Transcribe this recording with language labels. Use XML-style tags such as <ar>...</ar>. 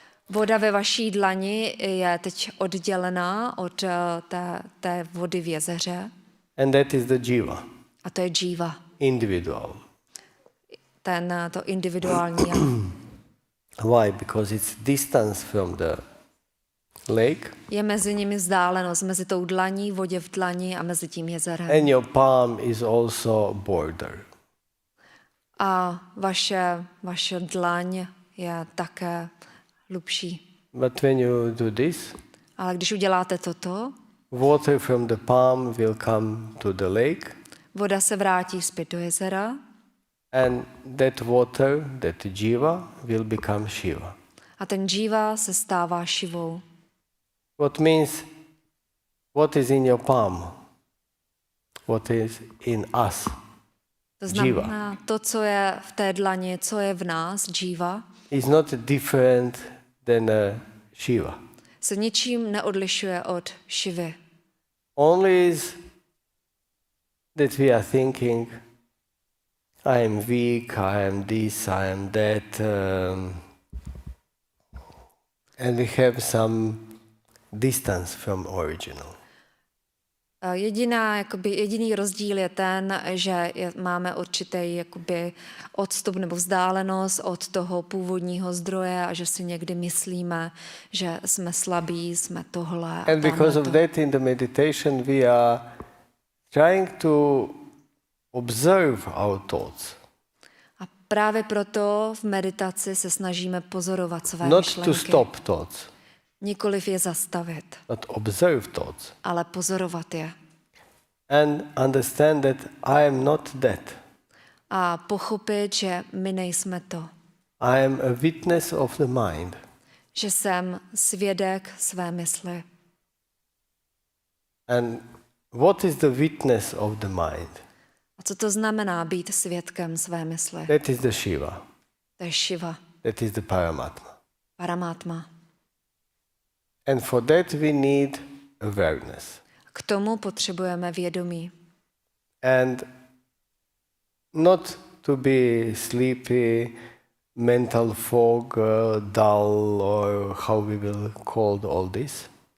<cs>Voda ve vaší dlani je teď oddělená od té vody v jezeře</cs> <en>And that is the jiva,</en> <cs>a to je Jiva,</cs> <en>individual.</en> <cs>to individuální já.</cs> <en>Why? Because it's distance from the lake</en> <cs>Je mezi nimi vzdálenost, mezi tou dlaní, vodě v dlani a mezi tím jezerem.</cs> <en>and your palm is also border.</en> <cs>A vaše dlaň je také hlubší.</cs> <en>But when you do this,</en> <cs>Ale když uděláte toto,</cs> <en>water from the palm will come to the lake</en> <cs>voda se vrátí zpět do jezera</cs> <en>and that water, that jiva, will become Shiva.</en> <cs>a ten Jiva se stává Shivou.</cs> <en>What means, what is in your palm? What is in us?</en> <cs>To znamená, to, co je v té dlani, co je v nás, Jiva,</cs> <en>Is not different than Shiva.</en> <cs>se ničím neodlišuje od Shivy.</cs> <en>Only is that we are thinking, I am weak, I am this, I am that, and we have some distance from original.</en> <cs>Jediný rozdíl je ten, že máme určitý odstup nebo vzdálenost od toho původního zdroje a že si někdy myslíme, že jsme slabí, jsme tohle a</cs> <en>And because of</en> <cs>tamhleto.</cs> <en>that in the meditation we are trying to observe our thoughts,</en> <cs>A právě proto v meditaci se snažíme pozorovat své</cs> <en>not</en> <cs>myšlenky.</cs> <en>to stop thoughts,</en> <cs>Nikoliv je zastavit,</cs> <en>but observe thoughts</en> <cs>ale pozorovat je.</cs> <en>and understand that I am not that.</en> <cs>A pochopit, že my nejsme to.</cs> <en>I am a witness of the mind.</en> <cs>Že jsem svědek své mysli.</cs> <en>And what is the witness of the mind?</en> <cs>A co to znamená být svědkem své mysli?</cs> <en>That is the Shiva.</en> <cs>To je Shiva,</cs> <en>That is the Paramatma.</en> <cs>paramátma.</cs> <en>And for that we need awareness.</en> <cs>K tomu potřebujeme vědomí.</cs> <en>And not to be sleepy, mental fog, dull, or how we will call all this.</en>